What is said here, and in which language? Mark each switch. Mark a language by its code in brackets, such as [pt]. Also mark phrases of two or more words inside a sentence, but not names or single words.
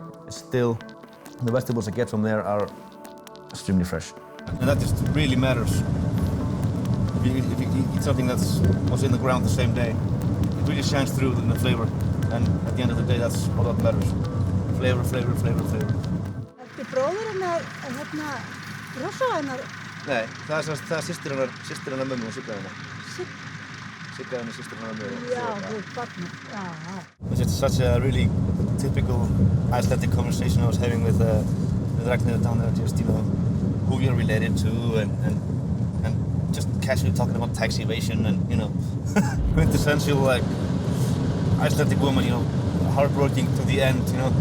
[en] It's still, the vegetables I get from there are extremely fresh. And that just really matters. If you eat something that was in the ground the same day, it really shines through in the flavor. And at the end of the day, that's all that matters. Flavor, flavor, flavor, flavor. [is] Ertu bróðurinn að rossa hennar? Nei, það er systir hennar mömmu og Sigga hennar. Sigga hennar, systir hennar mömmu. Já, þú ert barnið, já. [en] It's just such a really typical Icelandic conversation I was having with Ragnar down there, just, you know, who you're related to and just casually talking about tax evasion and, you know, quintessential like Icelandic woman, you know, hardworking to the end, you know.